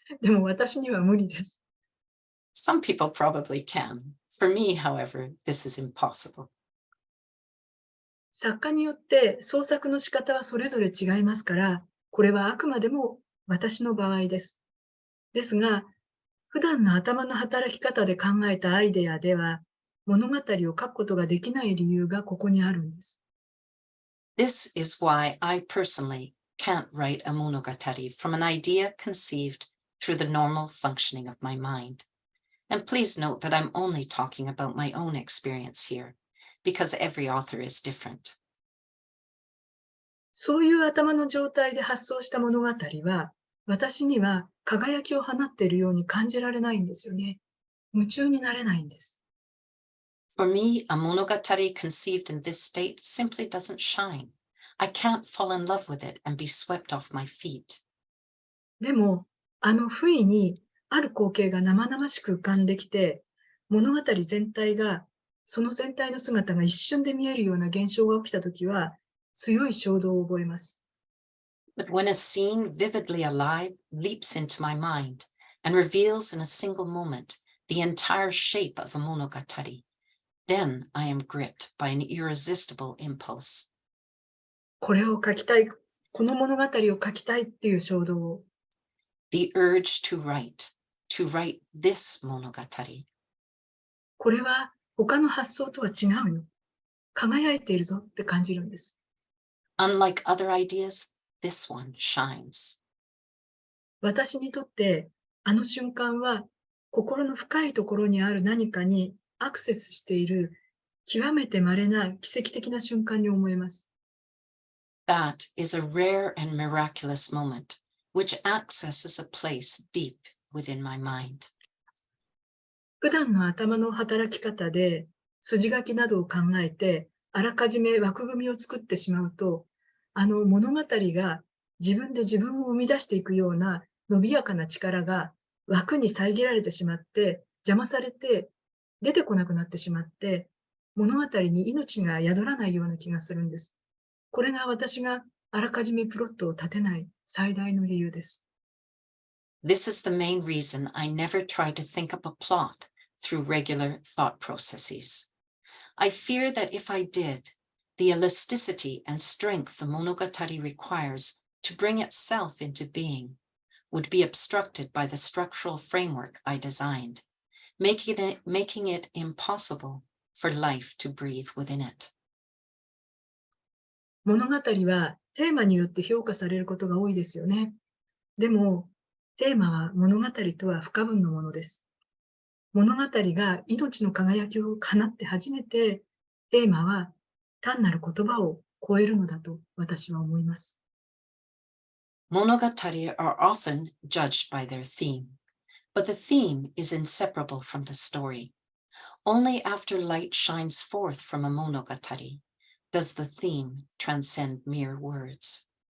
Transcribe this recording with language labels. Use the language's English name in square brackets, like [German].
[Japanese] でも私には無理です。 [English] Some people probably can. For me, however, this is impossible. [Japanese] 作家によって創作の仕方はそれぞれ違いますから、これはあくまでも私の場合です。ですが、普段の頭の働き方で考えたアイデアでは、物語を書くことができない理由がここにあるんです。 [English] This is why I personally can't write a monogatari from an idea conceived through the normal functioning of my mind. And please note that I'm only talking about my own experience here, because every author is different. [Japanese] そういう頭の状態で発想した物語は、私には輝きを放っているように感じられないんですよね。夢中になれないんです。 [English] For me, a monogatari conceived in this state simply doesn't shine. I can't fall in love with it and be swept off my feet. [Japanese] でも、不意にある光景が生々しく浮かんできて、物語全体が、その全体の姿が一瞬で見えるような現象が起きたときは、強い衝動を覚えます。 [English] But when a scene vividly alive leaps into my mind and reveals in a single moment the entire shape of a monogatari, then I am gripped by an irresistible impulse. [Japanese] これを書きたい、この物語を書きたいっていう衝動を。 [English] The urge to write this monogatari. [Japanese] これは他の発想とは違うよ。輝いているぞって感じるんです。 [English] Unlike other ideas, this one shines. [Japanese] 私にとって、あの瞬間は心の深いところにある何かにアクセスしている極めて稀な奇跡的な瞬間に思えます。 [English] That is a rare and miraculous moment, which accesses a place deep within my mind. [Japanese] 普段の頭の働き方で筋書きなどを考えて、あらかじめ枠組みを作ってしまうと、あの物語が自分で自分を生み出していくような伸びやかな力が枠に遮られてしまって、邪魔されて出てこなくなってしまって、物語に命が宿らないような気がするんです。これが私があらかじめプロットを立てない最大の理由です。 [English] This is the main reason I never try to think up a plot through regular thought processes. I fear that if I did, the elasticity and strength the monogatari requires to bring itself into being would be obstructed by the structural framework I designed, making it impossible for life to breathe within it. [Japanese] 物語はテーマによって評価されることが多いですよね。でも、テーマは物語とは不可分のものです。物語が命の輝きを放って初めて、テーマは単なる言葉を超えるのだと私は思います。 [English] Monogatari are often judged by their theme, but the theme is inseparable from the story. Only after light shines forth from a monogatari does the theme transcend mere words.